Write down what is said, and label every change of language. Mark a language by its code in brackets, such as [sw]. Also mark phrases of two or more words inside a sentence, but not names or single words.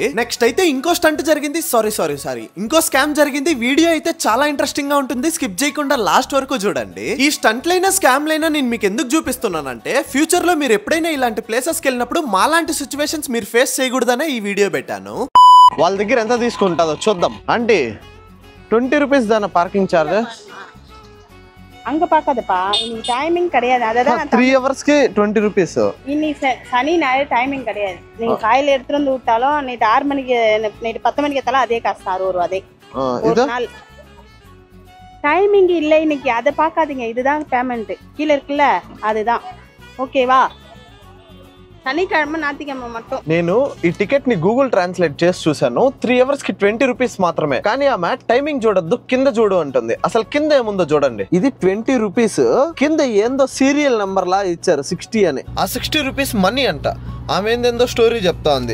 [te] నెక్స్ట్ అయితే ఇంకో స్టంట్ జరిగింది. సారీ ఇంకో స్కామ్ జరిగింది. వీడియో అయితే చాలా ఇంట్రెస్టింగ్ గా ఉంటుంది. స్కిప్ చేయకుండా లాస్ట్ వరకు చూడండి. ఈ స్టంట్ లైనా స్కామ్ లైనా నేను మీకు ఎందుకు చూపిస్తున్నానంటే, ఫ్యూచర్ లో మీరు ఎప్పుడైనా ఇలాంటి ప్లేసెస్ కి వెళ్ళినప్పుడు మాలాంటి సిచ్యువేషన్స్ మీరు ఫేస్ చేయకూడదనే ఈ వీడియో పెట్టాను. వాళ్ళ దగ్గర ఎంత తీసుకుంటుందో చూద్దాం. అంటే [ta] 20 rupees தான [en] parking charge? [ta] அங்க பாக்காதப்பா, இன்னைக்கு டைமிங் கிடையாது. அதான் 3 hours க்கு 20 rupees. இன்னைக்கு சனி ஞாயிறு டைமிங் கிடையாது. நீங்க காலையில எடுத்துட்டு வந்து விட்டாலும் நைட் 6 மணிக்கு நைட் 10 மணிக்கு எத்தாலும் அதே காசு 6 ரூபா. அதே ஒரு நாள் டைமிங் இல்லை இன்னைக்கு. அதை பார்க்காதீங்க, இதுதான் பேமெண்ட் கீழே இருக்குல்ல அதுதான். ஓகேவா? శనికిழமை ஞாயிற்றுக்கிழமை மட்டும். [te] నేను ఈ టికెట్ ని గూగుల్ ట్రాన్స్లేట్ చేసి చూసాను. 3 hours కి 20 rupees మాత్రమే. కానీ ఆమె టైమింగ్ చూడొద్దు, కింద చూడు అంటుంది. అసలు కింద ఏముందో చూడండి. ఇది 20 rupees. కింద ఏందో [en] serial number [te] లా ఇచ్చారు 60 అని. ఆ 60 rupees మనీ అంట. ఆమె ఏందో స్టోరీ చెప్తా ఉంది.